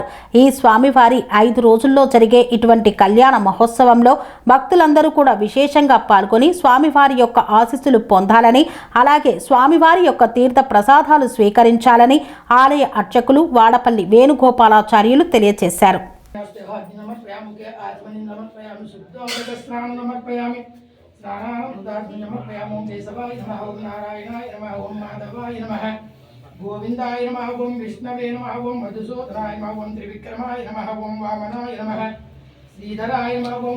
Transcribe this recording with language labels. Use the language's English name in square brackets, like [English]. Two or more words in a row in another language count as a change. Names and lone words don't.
[Telugu] ఈ స్వామివారి 5 రోజుల్లో జరిగే ఇటువంటి కళ్యాణ మహోత్సవంలో భక్తులందరూ కూడా విశేషంగా పాల్గొని స్వామివారి యొక్క ఆశీస్సులు పొందాలని, అలాగే స్వామివారి యొక్క తీర్థ ప్రసాదాలు స్వీకరించాలని ఆలయ అర్చకులు వాడపల్లి వేణుగోపాలాచార్యులు తెలియజేశారు. [Sanskrit] गोविंदाय नमः ओम विष्णवे नमः ओम मधुसूदनाय नमः ओम त्रिविक्रमाय नमः ओम वामनाय नमः श्रीधराय नमः ओम